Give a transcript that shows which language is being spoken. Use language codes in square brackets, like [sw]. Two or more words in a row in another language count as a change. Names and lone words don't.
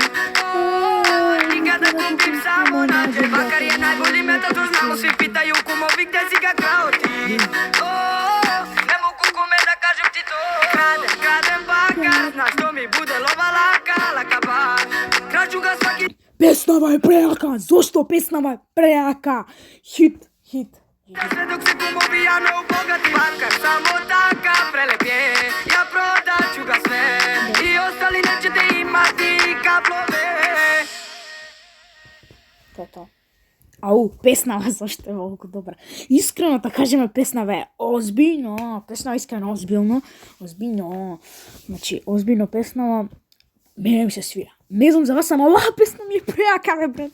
[sr] Nikada kupim samo nađem. Bakar je najbolji metal, to znamo, svi pitaju kumovi gde si ga krao ti. Ne mogu kome da kažem ti to. Kradem bakar, znaš to mi bude lova laka baš. Kraću ga svaki [mk] Песнава е преака, зошто песнава е преака? Хит. [sr] sve dok se kumovi jano ubogati. Bakar samo takav prelep je, ja prodaću ga sve. I ostali nećete imati kablove. [mk] Тоа. Ау, песнава зашто е толку добра. Искрено да кажеме, песнава е озбиљно, песнава искрено озбиљно. Значи, озбиљно песнава, мене ми се свира. Не знам за вас, ама оваа песна ми е преака, бе, брат.